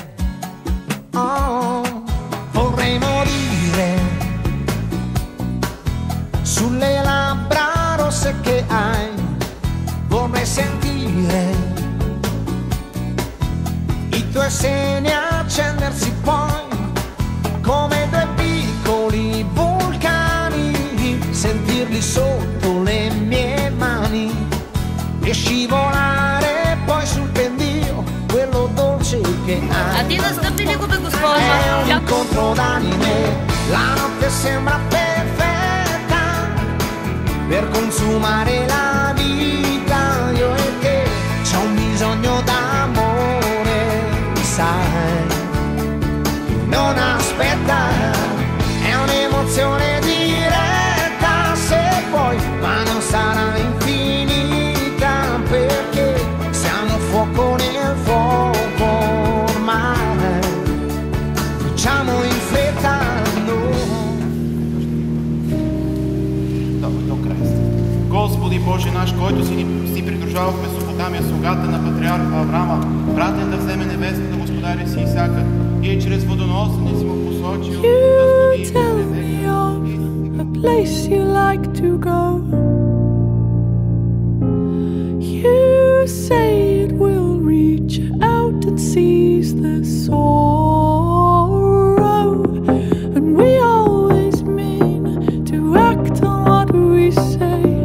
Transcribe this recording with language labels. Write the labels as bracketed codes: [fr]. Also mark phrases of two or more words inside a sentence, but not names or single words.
[it] Oh, vorrei morire sulle labbra rosse che hai, vorrei sentire i tuoi seni accendersi poi come due piccoli vulcani, sentirli sotto le mie mani e scivolare poi [bg] А ти настъпи ли го, бе, госпожо? [it] È un incontro d'anime, la notte sembra perfetta per consumare la vita, io e te, c'ho un bisogno d'amore, sai, non aspetta, è un'emozione diretta, se vuoi, ma non sarà infinita, perché siamo fuoco nel fuoco ormai, facciamo in fretta, no. [bg] До Крайст. Господи Боже наш, който си придружавал в Месопотамия слугата на патриарха Аврама, пратен да вземе невестата господаря си Исака, и чрез водоносене си му посочил да [en] You [bg] сходи [en] tell me of a place you like to go. You say it will reach out and seize the sorrow, and we always mean to act on what we say.